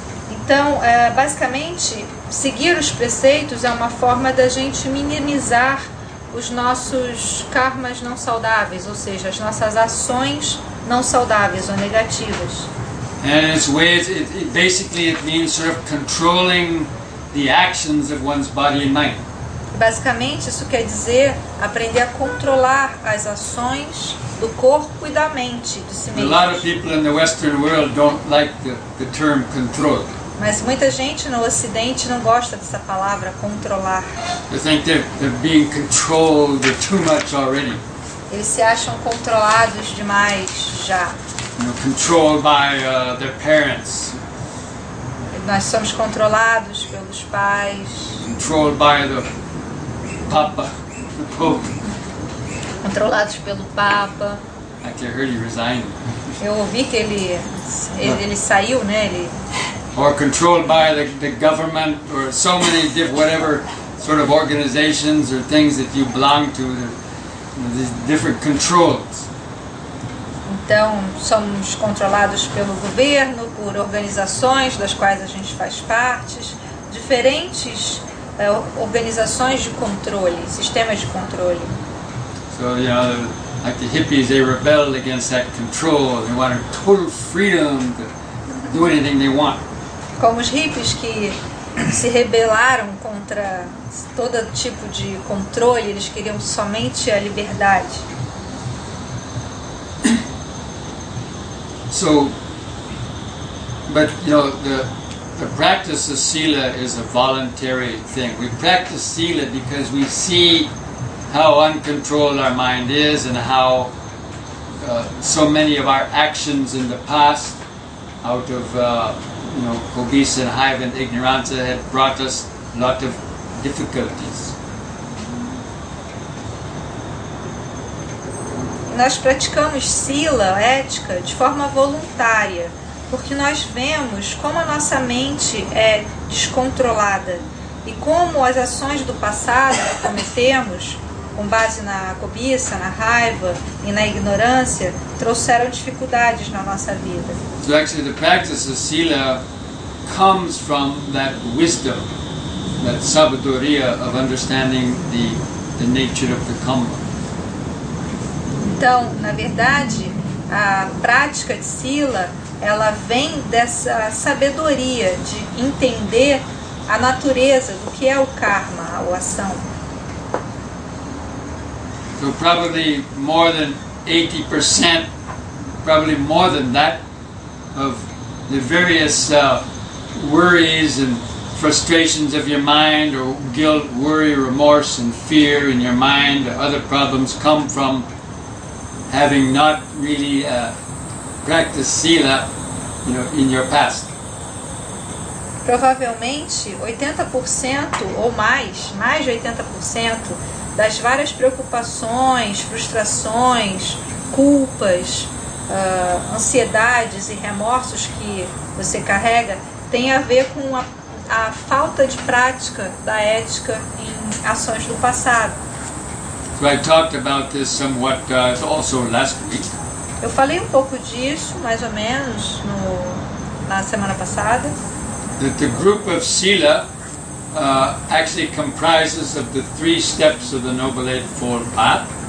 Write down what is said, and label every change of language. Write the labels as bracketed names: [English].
[Portuguese] Então, basicamente, seguir os preceitos é uma forma da gente minimizar os nossos karmas não saudáveis, ou seja, as nossas ações não saudáveis ou negativas. [English] And in its ways, it means sort of controlling the actions of one's body and mind. [Portuguese] Basicamente, isso quer dizer aprender a controlar as ações do corpo e da mente de si [English] A lot of [Portuguese] mesmo. [English] people in the Western world don't like the term control. [Portuguese] Mas muita gente no Ocidente não gosta dessa palavra controlar. [English] They think they're being controlled, they're too much already. [Portuguese] Eles se acham controlados demais já. [English] Controlled by their parents, [Portuguese] Nós somos controlados pelos pais, [English] controlled by the Papa, the Pope. [Portuguese] controlados pelo Papa. [English] Actually, I heard he resigned. [Portuguese] Eu ouvi que ele saiu, né? Ele, [English] Or controlled by the government, or so many whatever sort of organizations or things that you belong to. These different controls. [Portuguese] então, somos controlados pelo governo, por organizações das quais a gente faz parte, diferentes organizações de controle, sistemas de controle. [English] So, like the hippies, they rebelled against that control. They wanted total freedom to do anything they want. [Portuguese] Como os hippies que se rebelaram contra todo tipo de controle, eles queriam somente a liberdade. [English] So, but the practice of Sila is a voluntary thing. We practice Sila because we see how uncontrolled our mind is and how so many of our actions in the past, out of cobiça and raiva and ignorância, had brought us a lot of difficulties. [Portuguese] Nós praticamos Sila, ética, de forma voluntária, porque nós vemos como a nossa mente é descontrolada e como as ações do passado que cometemos, com base na cobiça, na raiva e na ignorância, trouxeram dificuldades na nossa vida. [English] So actually the practice of Sila comes from that wisdom, that sabedoria of understanding the nature of the karma. [Portuguese] Então, na verdade, a prática de Sila, ela vem dessa sabedoria de entender a natureza do que é o karma, a ação. [English] So probably more than 80%, probably more than that, of the various worries and frustrations of your mind, or guilt, worry, remorse, and fear in your mind, other problems come from having not really practiced Sila, in your past. [Portuguese] Provavelmente 80% ou mais de 80% das várias preocupações, frustrações, culpas, ansiedades e remorsos que você carrega tem a ver com a falta de prática da ética em ações do passado. [English] So I talked about this somewhat also last week. [Portuguese] Eu falei um pouco disso, mais ou menos, na semana passada. [English] That the group of Sila actually comprises of the 3 steps of the Noble Eightfold Path.